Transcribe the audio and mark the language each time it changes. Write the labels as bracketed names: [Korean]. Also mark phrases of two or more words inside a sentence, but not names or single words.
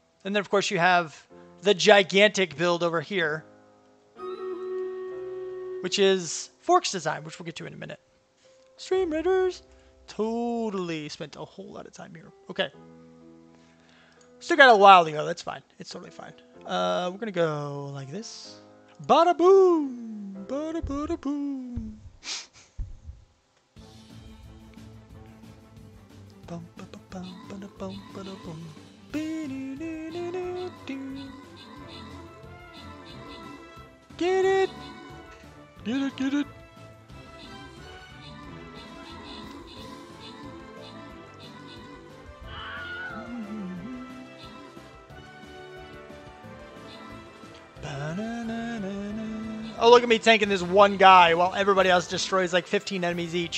[English] And then, of course, you have the gigantic build over here, which is Fork's design, which we'll get to in a minute. Stream Raiders. Totally spent a whole lot of time here. Okay. Still got a while to go. That's fine. It's totally fine. We're going to go like this. Bada boom. Bada bada boom. Bum ba ba bum bada bum bada boom. Get it. Get it, get it. Oh, look at me tanking this one guy while everybody else destroys like 15 enemies each.